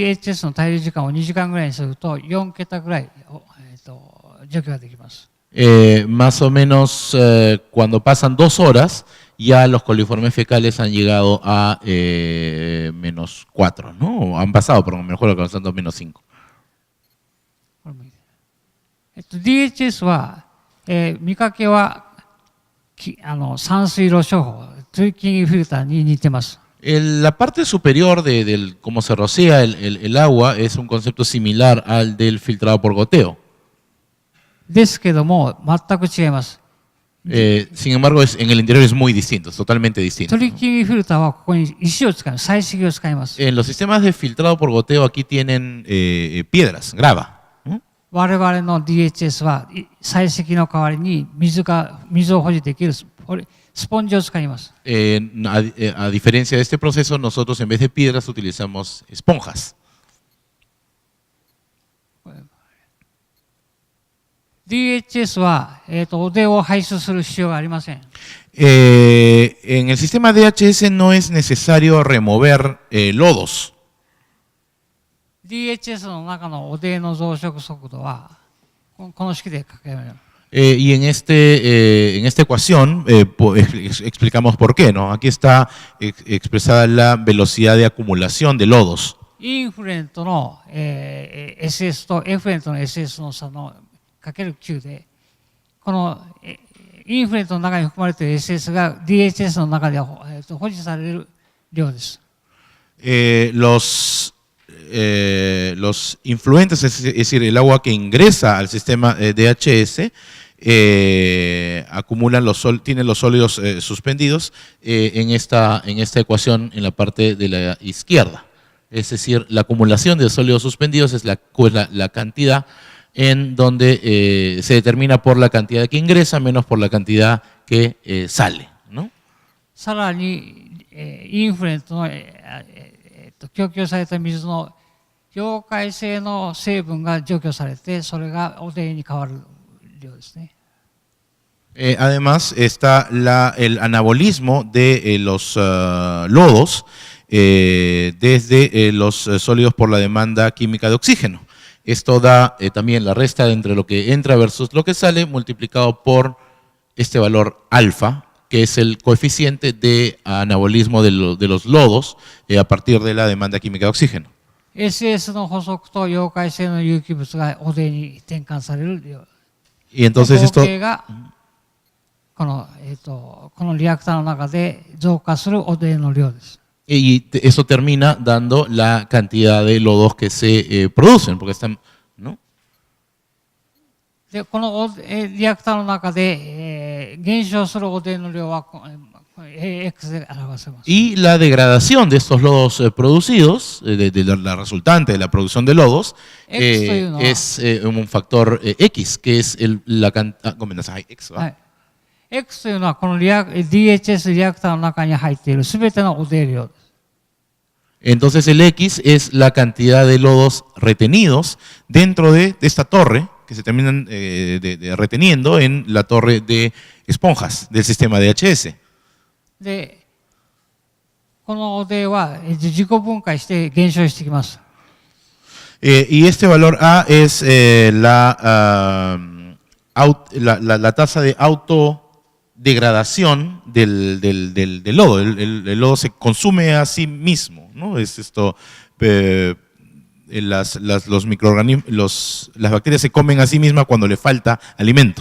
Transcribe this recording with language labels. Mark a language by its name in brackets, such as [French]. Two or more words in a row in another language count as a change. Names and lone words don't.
[Spanish] Más o menos cuando pasan 2 horas, ya los coliformes fecales han llegado a menos 4, ¿no? Han pasado, pero mejor alcanzando menos 5. [Japanese] DHS は見かけは散水路処方、トリッキングフィルターに似てます。 [Spanish] La parte superior de cómo se rocea el agua es un concepto similar al del filtrado por goteo. [Japanese] ですけども全く違います。 [Spanish] Sin embargo, en el interior es muy distinto, es totalmente distinto. [Japanese] トリッキングフィルターはここに石を使います。採石を使います。 [Spanish] En los sistemas de filtrado por goteo aquí tienen piedras, grava. [Japanese] 我々の DHS は採石の代わりに水を保持できるスポンジを使います。 [Spanish] A diferencia de este proceso, nosotros en vez de piedras utilizamos esponjas. [Japanese] DHS は、汚泥を排出する必要がありません。 [Spanish] En el sistema DHS no es necesario remover lodos. [Japanese] DHS の中の汚泥の増殖速度はこの式で書けられます。 [Spanish] Y en esta ecuación explicamos por qué, ¿no? Aquí está expresada la velocidad de acumulación de lodos. [Japanese] インフレントの、SS とエフレントの SS の差のかける9で、この、インフレントの中に含まれている SS が DHS の中で、保持される量です。 [Spanish] Los influentes, es decir, el agua que ingresa al sistema DHS, tienen los sólidos suspendidos en esta ecuación en la parte de la izquierda. Es decir, la acumulación de sólidos suspendidos es la cantidad en donde se determina por la cantidad que ingresa menos por la cantidad que sale, ¿no? [Japanese] さらに、インフレントの、供給された水の溶解性の成分が除去されて、それが汚泥に変わる量ですね。 [Spanish] Además está el anabolismo de los lodos desde los sólidos por la demanda química de oxígeno. Esto da también la resta entre lo que entra versus lo que sale multiplicado por este valor alfa, que es el coeficiente de anabolismo de los lodos a partir de la demanda química de oxígeno. [Japanese] SS の補足と溶解性の有機物が汚泥に転換される量。 [Spanish] Y entonces [Japanese] 合 [Spanish] esto [Japanese] 計がこのリアクターの中で増加する汚泥の量です。 [Spanish] Y eso termina dando la cantidad de lodos que se producen, porque están, ¿no? [Japanese] でこのリアクターの中で、減少する汚泥の量はAX で表せます。 [Spanish] Y la degradación de estos lodos producidos, de la resultante de la producción de lodos, es un factor X, que es la cantidad. [Japanese] X, はい。X というのはこのDHS リアクターの中に入っているすべての汚泥量です。 [Spanish] Entonces el X es la cantidad de lodos retenidos dentro de esta torre que se terminan reteniendo en la torre de esponjas del sistema DHS. [Japanese] で、この汚泥は自己分解して減少してきます。 [Spanish] Y este valor A es la tasa de autodegradación del lodo. El lodo se consume a sí mismo, ¿no? Es esto, los microorganismos, las bacterias se comen a sí mismas cuando le falta alimento.